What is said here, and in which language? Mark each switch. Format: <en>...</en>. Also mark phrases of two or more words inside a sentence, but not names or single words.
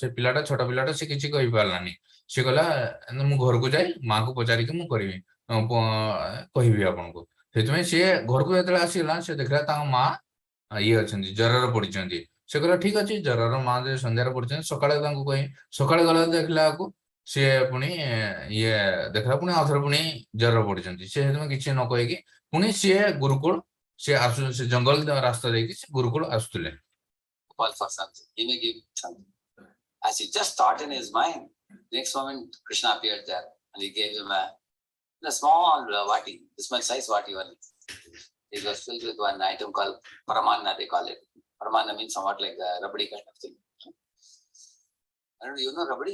<or>ପିଲାଟା ଛୋଟ ପିଲାଟା ସେ କିଛି କହିପାରିଲାନି ସେ କହିଲା ମୁଁ ଘରକୁ ଯାଇ ମାଙ୍କୁ ପଚାରିକି ମୁଁ କହିବି ଆପଣଙ୍କୁ ସେଥିପାଇଁ ସିଏ ଘରକୁ ଯେତେବେଳେ ଆସିଲା ସେ ଦେଖିଲା ତାଙ୍କ ମା ଅଛନ୍ତି ଜ୍ୱରରେ ପଡିଛନ୍ତି ସେ କହିଲା ଠିକ ଅଛି ଜରର ମା ଯେ ସନ୍ଧ୍ୟାରେ ପଡିଛନ୍ତି ସକାଳେ ତାଙ୍କୁ କହି ସକାଳେ ଗଲା ଦେଖିଲା ବେଳକୁ ସିଏ ପୁଣି ଇଏ ଦେଖିଲା ପୁଣି ଆଉଥରେ ପୁଣି ଜର ପଡିଛନ୍ତି ସେ ସେଥିପାଇଁ କିଛି ନ କହିକି ପୁଣି ସିଏ ଗୁରୁକୁଳ ସେ ଆସୁ ସେ ଜଙ୍ଗଲ ରାସ୍ତା ଦେଇକି ସେ ଗୁରୁକୁଳ ଆସୁଥିଲେ</or> <en>Call for something. He may give something. As he just thought in his mind, next moment Krishna appeared there and he gave him a small vati, this much size vati only. It was filled with one item called Paramanna, they call it. Paramanna means somewhat like a rabdi kind of thing. I don't know, you know rabdi?</en>